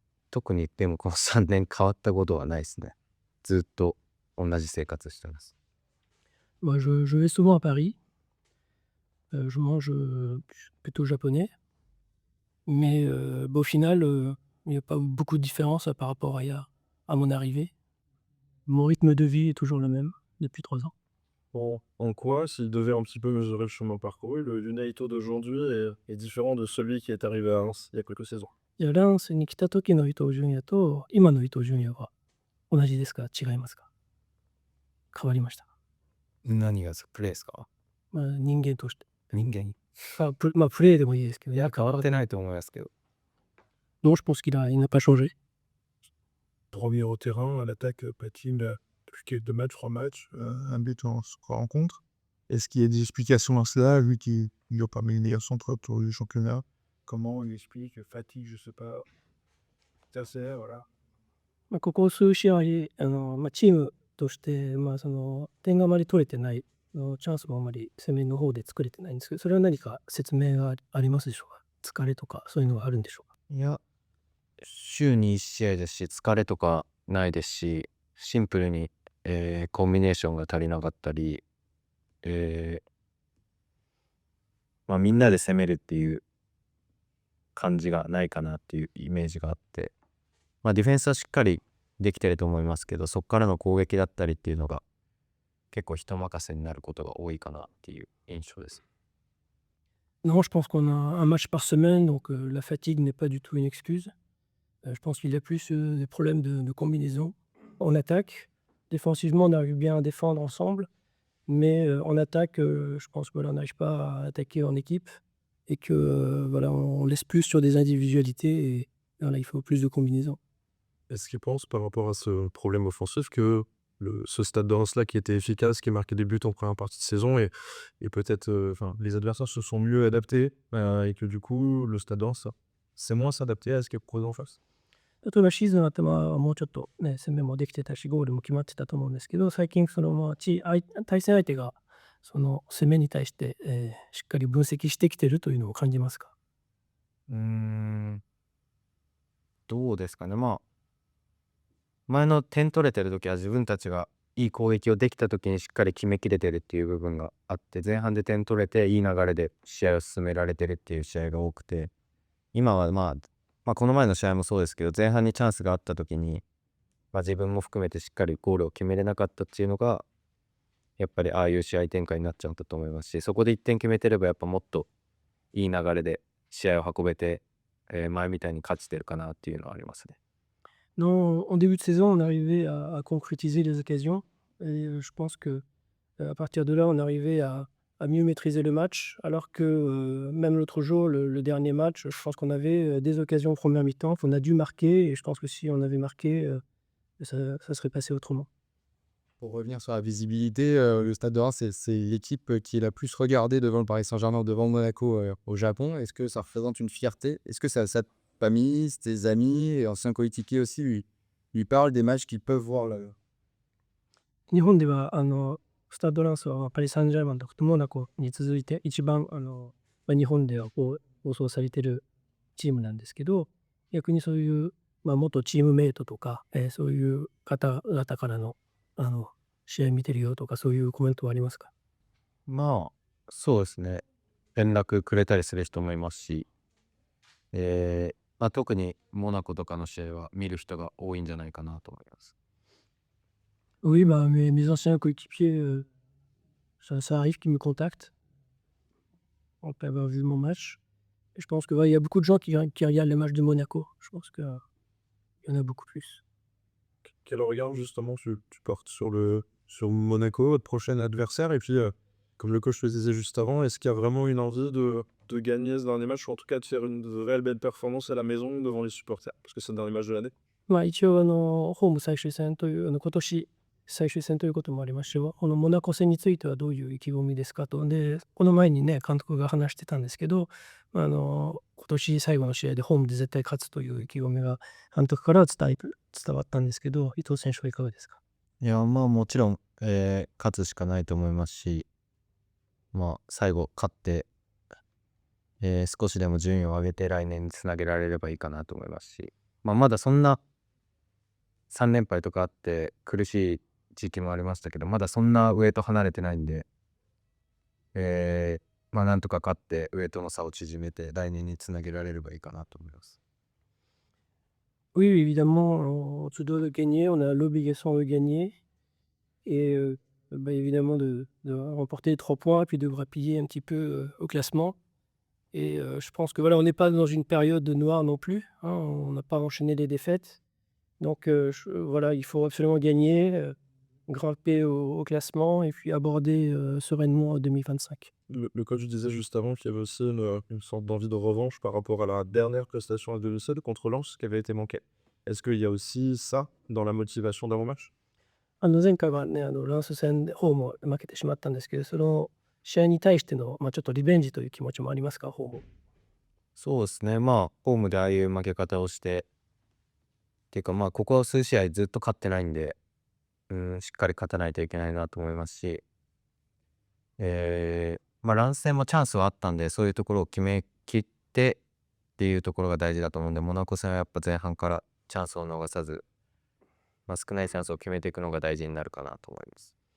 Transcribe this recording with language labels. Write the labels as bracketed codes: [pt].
[ja] 特にでもこの3年変わったことはないですね。ずっと同じ生活してます。 [fr] Je vais souvent à Paris, je mange, plutôt japonais, mais au final, il y a pas beaucoup de différence, par rapport à mon arrivée. Mon rythme de vie est toujours le même depuis 3 ans. En quoi, s'il devait un petit peu mesurer le chemin parcouru, le Yunaito d'aujourd'hui est différent de celui qui est arrivé à Reims il y a quelques saisons? [ja] じゃあ、ランスに来た時の伊東純也と、今の伊東純也は同じですか？違いますか？変わりましたか？何がプレイですか？人間として。人間プレーでもいいですけど。いや、変わってないと思いますけど。 [fr] Non, je pense il n'a pas changé. Pour revenir au terrain, à l'attaque, patine depuis quelques 2 matchs, 3 matchs, un but en 3 rencontres. Est-ce qu'il y a des explications à cela, vu qu'il est parmi les meilleurs centreurs du championnat? Comment il explique fatigue, je sais pas, sincère, voilà. [ja] ここ数試合、チームとして、点があまり取れてない、チャンスもあまり攻めの方で作れてないんですけど、それは何か説明がありますでしょうか？疲れとかそういうのがあるんでしょうか？いや、週に1試合ですし、疲れとかないですし、シンプルに、コンビネーションが足りなかったり、みんなで攻めるっていう感じがないかなっていうイメージがあって、ディフェンスはしっかりできてると思いますけど、そこからの攻撃だったりっていうのが結構人任せになることが多いかなっていう印象です。 [fr] Non, je pense qu'on a un match par semaine, donc la fatigue n'est pas du tout une excuse. Je pense qu'il y a plus, des problèmes de combinaison. En attaque, défensivement, on arrive bien à défendre ensemble, mais en attaque, je pense que voilà, on n'arrive pas à attaquer en équipe et que, voilà, on laisse plus sur des individualités et voilà, il faut plus de combinaison. Est-ce qu'il pense par rapport à ce problème offensif que ce Stade de Reims-là qui était efficace, qui marquait des buts en première partie de saison et peut-être, les adversaires se sont mieux adaptés, et que du coup, le Stade de Reims, c'est moins s'adapter à ce qui est proposé en face? [ja] 例えばシーズン頭はもうちょっとね、攻めもできてたし、ゴールも決まってたと思うんですけど、最近対戦相手がその攻めに対して、しっかり分析してきてるというのを感じますか？どうですかね。前の点取れてる時は自分たちがいい攻撃をできた時にしっかり決めきれてるっていう部分があって、前半で点取れていい流れで試合を進められてるっていう試合が多くて、今はこの前の試合もそうですけど、前半にチャンスがあった時に、自分も含めてしっかりゴールを決めれなかったっていうのが、やっぱりああいう試合展開になっちゃうんだと思いますし、そこで1点決めてればやっぱもっといい流れで試合を運べて、前みたいに勝ちてるかなっていうのはありますね。 [fr] Non, en début de saison, on arrivait à concrétiser les occasions et je pense que, à partir de là, on arrivait à mieux maîtriser le match alors que, même l'autre jour, le dernier match, je pense qu'on avait, des occasions en première mi-temps qu'on a dû marquer et je pense que si on avait marqué, ça serait passé autrement. Pour revenir sur la visibilité, le Stade de Reims, c'est l'équipe qui est la plus regardée devant le Paris Saint-Germain, devant Monaco, au Japon. Est-ce que ça représente une fierté? Est-ce que ta famille, tes amis et anciens coéquipiers aussi lui parlent des matchs qu'ils peuvent voir là? [ja] 日本ではスタッド・ランスはパリ・サンジェルマンとモナコに続いて一番日本では放送されてるチームなんですけど、逆にそういう、元チームメイトとか、そういう方々からの試合見てるよとかそういうコメントはありますか？そうですね。連絡くれたりする人もいますし、特にモナコとかの試合は見る人が多いんじゃないかなと思います。 [fr] Oui, mes anciens coéquipiers, ça arrive qu'ils me contactent après avoir vu mon match. Et je pense que, ouais, il y a beaucoup de gens qui regardent les matchs de Monaco. Je pense qu'il y en a beaucoup plus. Quel regard justement tu portes sur Monaco, votre prochain adversaire? Et puis, comme le coach le disait juste avant, est-ce qu'il y a vraiment une envie de gagner ce dernier match ou en tout cas de faire une réelle belle performance à la maison devant les supporters? Parce que c'est le dernier match de l'année. [ja] 一応ホーム最終戦という今年最終戦ということもありまして、このモナコ戦についてはどういう意気込みですかと。で、この前にね、監督が話してたんですけど、今年最後の試合でホームで絶対勝つという意気込みが監督からは伝わったんですけど、伊藤選手はいかがですか？いや、まあもちろん、勝つしかないと思いますし、まあ最後勝って、少しでも順位を上げて来年につなげられればいいかなと思いますし、まあまだそんな3連敗とかあって苦しい時期もありましたけど、まだそんな上と離れてないんで、まあなんとか勝って上との差を縮めて来年につなげられればいいかなと思います。 [fr] Oui, évidemment, on se doit de gagner, on a l'obligation de gagner et évidemment de remporter les 3 points, puis de grappiller un petit peu, au classement et je pense que voilà, on n'est pas dans une période noire non plus, hein, on n'a pas enchaîné les défaites donc voilà, il faut absolument gagner, grimper au classement et puis aborder, sereinement 2025. Le coach disait juste avant qu'il y avait aussi une sorte d'envie de revanche par rapport à la dernière prestation à domicile contre Lens qui avait été manquée. Est-ce qu'il y a aussi ça dans la motivation d'avant-match? [ja] 前回はね、ランス戦でホームを負けてしまったんですけど、その試合に対しての、ちょっとリベンジという気持ちもありますか？ホーム。そうですね、まあホームでああいう負け方をして、っていうかまあここ数試合ずっと勝ってないんで、しっかり勝たないといけないなと思いますし、まあランス戦もチャンスはあったんで、そういうところを決めきってっていうところが大事だと思うんで、モナコ戦はやっぱ前半からチャンスを逃さず、まあ、少ないチャンスを決めていくのが大事になるかなと思います。